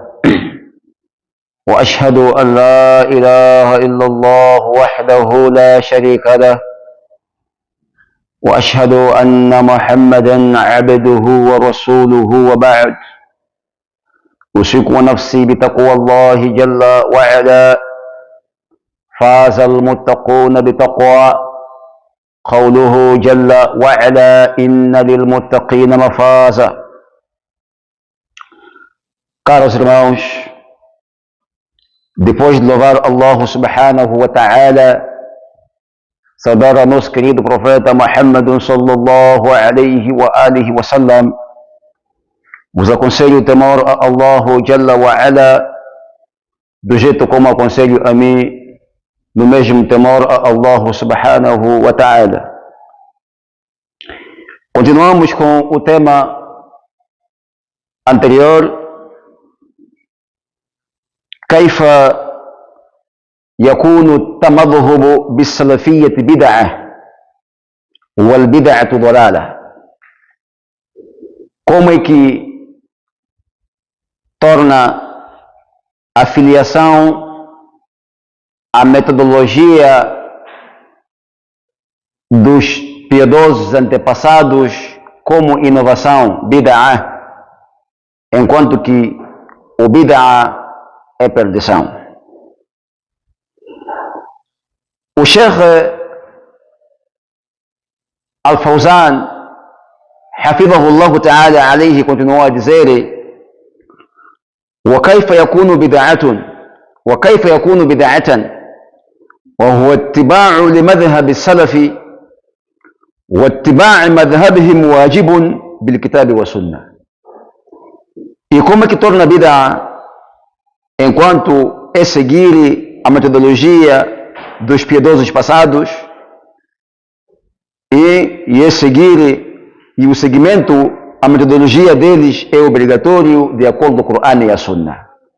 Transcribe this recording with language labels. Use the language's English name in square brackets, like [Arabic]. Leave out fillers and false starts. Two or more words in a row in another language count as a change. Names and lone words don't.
[Arabic] وأشهد أن لا إله إلا الله وحده لا شريك له، وأشهد أن محمدا عبده ورسوله. وبعد، أوصيكم نفسي بتقوى الله جل وعلا. فاز المتقون بتقوى. قوله جل وعلا: إن للمتقين مفازا. [Portuguese] Caros irmãos, depois de louvar Allah [Arabic] سبحانه وتعالى, [Portuguese] saudar a nosso querido profeta Muhammad [Arabic] صلى الله عليه وآله وسلم, [Portuguese] vos aconselho o temor a Allah [Arabic] جل وعلا, [Portuguese] do jeito como aconselho a mim, no mesmo temor a Allah [Arabic] سبحانه وتعالى. [Portuguese] Continuamos com o tema anterior. [Arabic] كيف يكون التمذهب بالسلفية بدعة والبدعة ضلالة. [Portuguese] Como é que torna a filiação à metodologia dos piedosos antepassados como inovação, bid'ah, enquanto que o bid'ah é perdição. O Sheikh Al-Fawzan, [Arabic] حفظه الله تعالى عليه, [Portuguese] continuou a dizer: [Arabic] وكيف يكون بدعة وكيف يكون بدعة وهو اتباع لمذهب السلف واتباع مذهبهم واجب بالكتاب والسنة. [Portuguese] E como é que torna bid'ah? Enquanto é seguir a metodologia dos piedosos passados e é seguir, e o seguimento, a metodologia deles é obrigatório de acordo com o Corão e a Sunna.